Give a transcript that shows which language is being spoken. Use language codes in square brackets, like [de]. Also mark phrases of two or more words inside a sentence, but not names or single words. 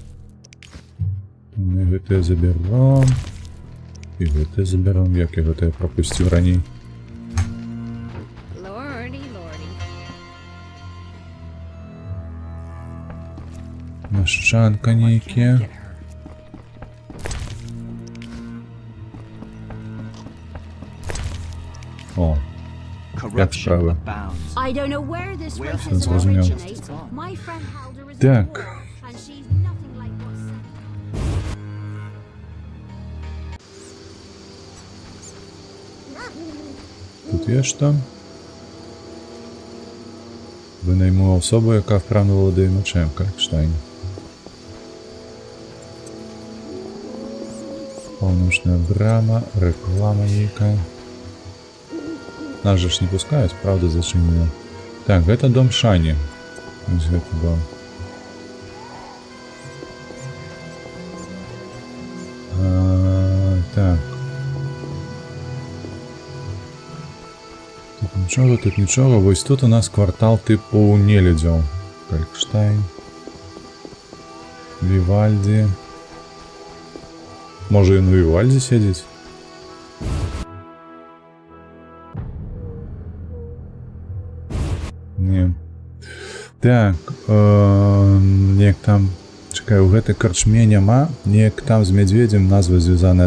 [be] Мы гэтае забяром. І гэтае забяром, як я гэтае прапусціў раней. Машчанка нейкія. О, як справа. [uk] Зрозумів. Так. Тут є що? Винайму особу, яка вправно володіє мечем, Калькштайн. [be] Полночная брама, реклама нейкая. [ru] Нас же ж не пускают, правда, зачинено. Так, это дом Шани. [be] Ось гэта дом. Так. [uk] Тут нічого. [be] Вось тут у нас квартал типу нелюдзяў. Калькштайн. Вівальді. Може ён у Вівальді сядзіць? Не. Так, неяк там... Чакай, у гэтай карчме няма. Неяк там з мядзведзем назва звязаная.